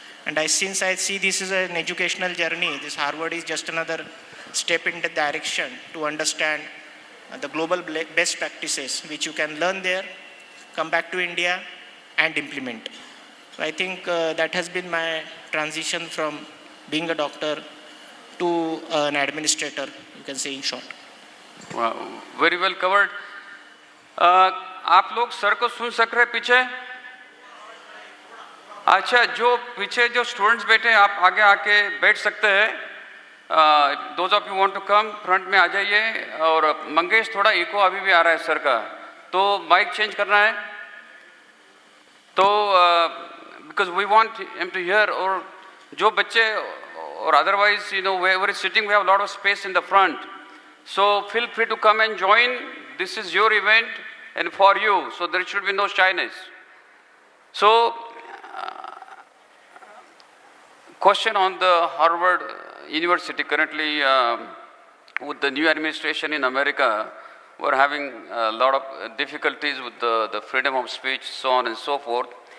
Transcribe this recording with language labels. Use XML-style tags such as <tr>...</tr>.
<en>And since I see this is an educational journey, this Harvard is just another step in the direction to understand the global best practices, which you can learn there, come back to India and implement. So I think that has been my transition from being a doctor to an administrator, you can say in short. Wow, very well covered.</en> <hi>आप लोग sir को सुन सक रहे पीछे? अच्छा, जो पीछे जो स्टूडेंट्स बैठे हैं, आप आगे आके बैठ सकते हैं.</hi> <en>those of you want to come front</en> <hi>में आ जाइए. और मंगेश, थोड़ा इको अभी भी आ रहा है सर का, तो माइक चेंज करना है.</hi> <en>तो because we want him to hear.</en> <hi>और जो बच्चे और</hi> <en>Otherwise you know wherever is sitting, we have lot of space in the front. So feel free to come and join. This is your event and for you, so there should be no shyness. So, question on the Harvard University. Currently, with the new administration in America, we're having a lot of difficulties with the freedom of speech, so on and so forth.</en>